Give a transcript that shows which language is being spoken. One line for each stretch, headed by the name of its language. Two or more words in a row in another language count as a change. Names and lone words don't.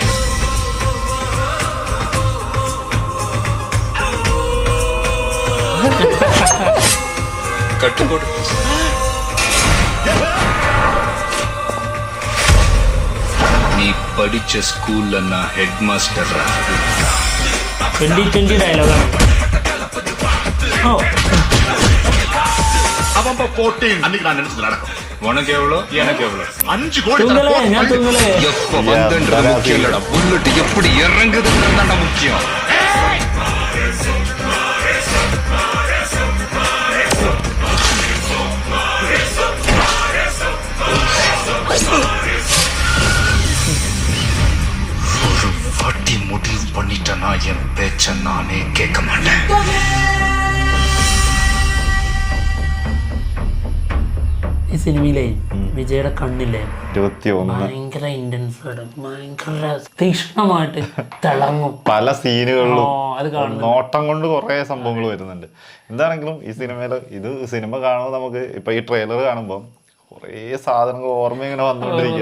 Tamil: கட்டுக்கோடு. நீ படிச்ச ஸ்கூல்ல நான்
English: head master.
Malayalam: 2020 ഡയലോഗ് ആണ്.
Tamil: அவன் 14 அன்னைக்கு நான் நினைச்சது நடக்கும். உனக்கு எவ்வளோ, எனக்கு எவ்வளோ? 5 கோடி.
Malayalam: ഞാൻ തൂങ്ങലേ.
Tamil: எப்ப வந்தன்றது முக்கியம் இல்லடா, புல்லட் எப்படி இறங்குதுன்னு தான்டா முக்கியம். ஒரு வாட்டி முடிவு பண்ணிட்டேன்னா என் பேச்ச நானே கேட்க மாட்டேன்.
Malayalam: ഈ സിനിമയിലെ വിജയുടെ കണ്ണില്ലേ 21 ഭയങ്കര ഇന്റൻസ്, ഭയങ്കര തീക്ഷ്ണമായിട്ട് തിളങ്ങും പല സീനുകളിലും. അത് കാണുന്നു, നോട്ടം കൊണ്ട് കുറെ സംഭവങ്ങൾ വരുന്നുണ്ട്. എന്താണെങ്കിലും ഈ സിനിമയില് സിനിമ കാണുമ്പോൾ നമുക്ക് ഇപ്പൊ ഈ ട്രെയിലർ കാണുമ്പോൾ കുറേ സാധനങ്ങൾ ഓർമ്മ ഇങ്ങനെ വന്നുകൊണ്ടിരിക്കുക.